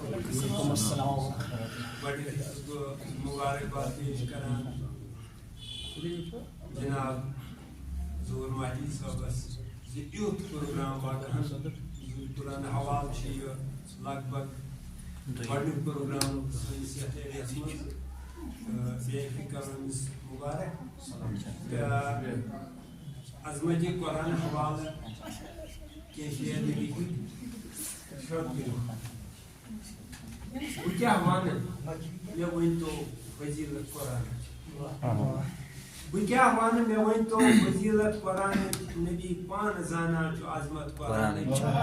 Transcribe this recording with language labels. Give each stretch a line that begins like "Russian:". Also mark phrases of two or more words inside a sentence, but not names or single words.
Kashmiri: مبارکباد پیش کران جناب ظہور مہدی صٲبس یُتھ پروگرام واقعاً قرآن حوالہ یہ لگ بھگ گۄڈنیُک پروگرام سٲنِس یتھ ایریاہس منٛز بیٚیہِ کرو أمِس مُبارک عظمتی قرآن حوالہ کیفیت لکھِتھ بہٕ کیٛاہ وَنہٕ مےٚ ؤنۍتو فضیٖلت قرآنٕچ بہٕ کیٛاہ وَنہٕ مےٚ ؤنۍتو فضیٖلت قرآنٕچ نبی پانہٕ زانان چھُ عظمت قرآنٕچ